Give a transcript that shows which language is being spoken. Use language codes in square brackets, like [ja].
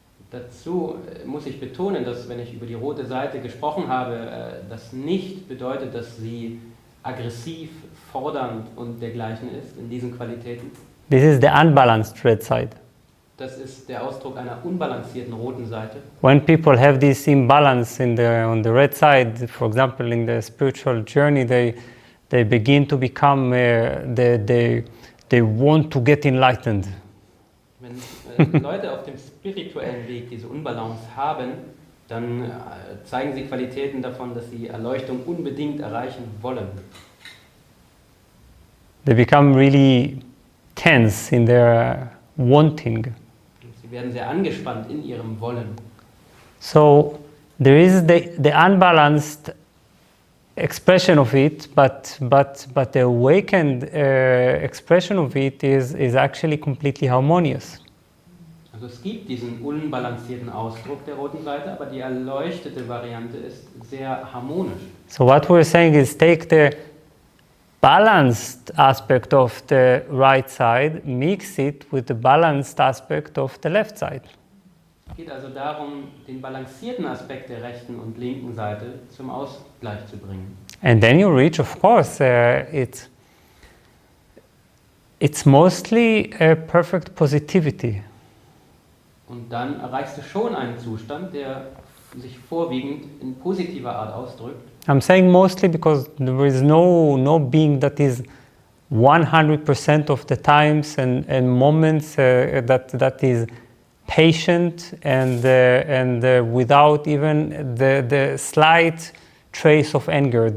[de] Dazu muss ich betonen, dass, wenn ich über die rote Seite gesprochen habe, das nicht bedeutet, dass sie aggressiv, fordernd und dergleichen ist in diesen Qualitäten. [en] This is the unbalanced red side. [de] Das ist der Ausdruck einer unbalancierten roten Seite. [en] When people have this imbalance on the red side, for example, in the spiritual journey, they begin to become, they want to get enlightened. [de] Wenn Leute auf dem spirituellen Weg diese Unbalance haben, dann zeigen sie Qualitäten davon, dass sie Erleuchtung unbedingt erreichen wollen. [en] They become really tense in their wanting. [de] Sie werden sehr angespannt in ihrem Wollen. [en] So there is the unbalanced expression of it, but the awakened expression of it is actually completely harmonious. [de] Also es gibt diesen unbalancierten Ausdruck der roten Seite, aber die erleuchtete Variante ist sehr harmonisch. [en] So what we're saying is take the balanced aspect of the right side, mix it with the balanced aspect of the left side. [de] Es geht also darum, den balancierten Aspekt der rechten und linken Seite zum Ausgleich zu bringen. [en] And then you reach, of course, it's mostly a perfect positivity. [de] Und dann erreichst du schon einen Zustand, der sich vorwiegend in positiver Art ausdrückt. [en] I'm saying mostly because there is no being that is 100% of the times and moments that is patient and without even the slight trace of anger.